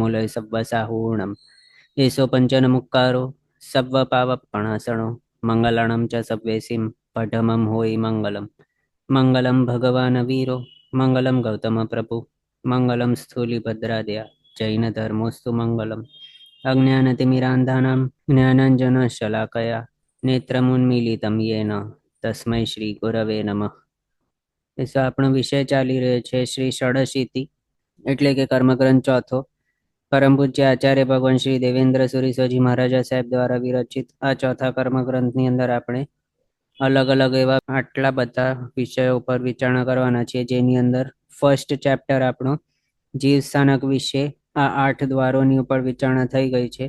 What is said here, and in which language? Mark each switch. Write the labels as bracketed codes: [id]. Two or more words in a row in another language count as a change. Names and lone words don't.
[pra] लय सव्वसाहूणं येषो पञ्चनमुक्कारो सव्वपावपणासनो मङ्गलाणं च सव्वेसिं पठमं होयि मङ्गलं [sa] मङ्गलं भगवान् वीरो मङ्गलं गौतमप्रभु मङ्गलं स्थूलिभद्रादया जैनधर्मोऽस्तु मङ्गलम् अज्ञानतिमिरान्धानां ज्ञानाञ्जनशलाकया नेत्रमुन्मीलितं येन तस्मै श्रीगुरवे नमः। [gu] તો આપણો વિષય ચાલી રહ્યો છે શ્રી ષડશીતિ એટલે કે કર્મગ્રંથ ચોથો. પરમ પૂજ્ય આચાર્ય ભગવાન શ્રી દેવેન્દ્ર સુરી સ્વજી મહારાજા સાહેબ દ્વારા વિરચિત આ ચોથા કર્મગ્રંથની અંદર આપણે અલગ અલગ એવા આટલા બધા વિષયો ઉપર વિચારણા કરવાના છીએ, જેની અંદર [en] first chapter [gu] આપણો જીવ સ્થાનક વિશે આ 8 દ્વારોની ઉપર વિચારણા થઈ ગઈ છે.